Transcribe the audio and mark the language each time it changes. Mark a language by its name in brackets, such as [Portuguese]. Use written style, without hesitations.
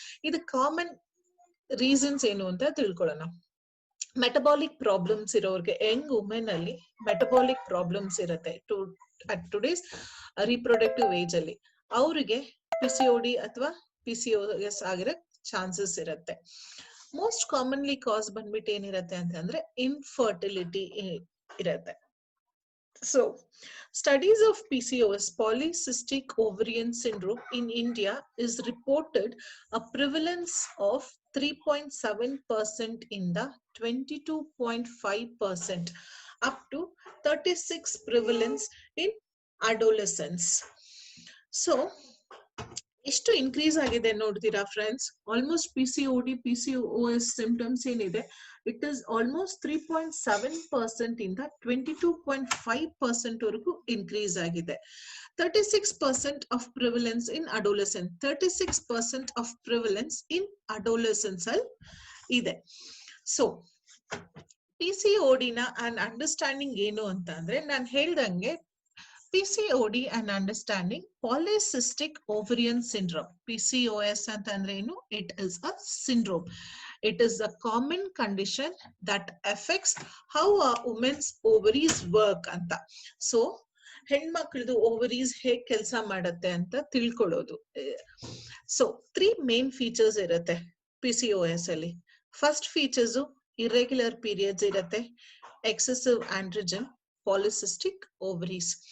[Kannada] ಇದು common reasons ಏನು ಅಂತ ತಿಳ್ಕೊಳ್ಳೋಣ. ಮೆಟಬಾಲಿಕ್ ಪ್ರಾಬ್ಲಮ್ಸ್ ಇರೋರಿಗೆ, ಯಂಗ್ ವುಮೆನ್ ಅಲ್ಲಿ ಮೆಟಬಾಲಿಕ್ ಪ್ರಾಬ್ಲಮ್ಸ್ ಇರುತ್ತೆ ಅಟ್ ಟುಡೇಸ್ ರಿಪ್ರೊಡಕ್ಟಿವ್ ಏಜ್ ಅಲ್ಲಿ, ಅವರಿಗೆ ಪಿಸಿಒಡಿ ಅಥವಾ ಪಿಸಿಒಎಸ್ ಆಗಿರೋ ಚಾನ್ಸಸ್ ಇರುತ್ತೆ. ಮೋಸ್ಟ್ ಕಾಮನ್ಲಿ ಕಾಸ್ ಬಂದ್ಬಿಟ್ಟು ಏನಿರುತ್ತೆ ಅಂತಂದ್ರೆ ಇನ್ಫರ್ಟಿಲಿಟಿ ಇರುತ್ತೆ. [English] So, studies of PCOS, polycystic ovarian syndrome in India is reported a prevalence of 3.7% in the 22.5% up to 36 prevalence in adolescents. [Kannada] So, ಎಷ್ಟು ಇನ್ಕ್ರೀಸ್ ಆಗಿದೆ ನೋಡ್ತೀರಾ friends? Almost PCOD, PCOS symptoms ಏನಿದೆ, it is almost 3.7% ಇಂದ 22.5% ವರೆಗೂ increase ಆಗಿದೆ. 36% of prevalence in adolescence, 36% of prevalence in adolescence ಅಲ್ಲಿ ಇದೆ. So PCOD ನ ಅಂಡ್ ಅಂಡರ್ಸ್ಟ್ಯಾಂಡಿಂಗ್ ಏನು ಅಂತ ಅಂದ್ರೆ, ನಾನು ಹೇಳ್ದಂಗೆ [English] PCOD and understanding polycystic ovarian syndrome. [Kannada] PCOS ಅಂತಂದ್ರೆ ಏನು? [English] It is a syndrome. It is a common condition that affects how a woman's ovaries work ಅಂತ. [Kannada] So ಹೆಣ್ಮಕ್ಳದು ಓವರೀಸ್ ಹೇಗ್ ಕೆಲಸ ಮಾಡತ್ತೆ ಅಂತ ತಿಳ್ಕೊಳ್ಳೋದು. ಸೊ 3 ಮೇನ್ ಫೀಚರ್ಸ್ ಇರುತ್ತೆ PCOS ಅಲ್ಲಿ. ಫಸ್ಟ್ ಫೀಚರ್ಸ್ ಇರ್ರೆಗ್ಯುಲರ್ ಪೀರಿಯಡ್ಸ್ ಇರುತ್ತೆ, ಎಕ್ಸೆಸಿವ್ ಆಂಡ್ರೋಜನ್, ಪಾಲಿಸಿಸ್ಟಿಕ್ ಓವರೀಸ್.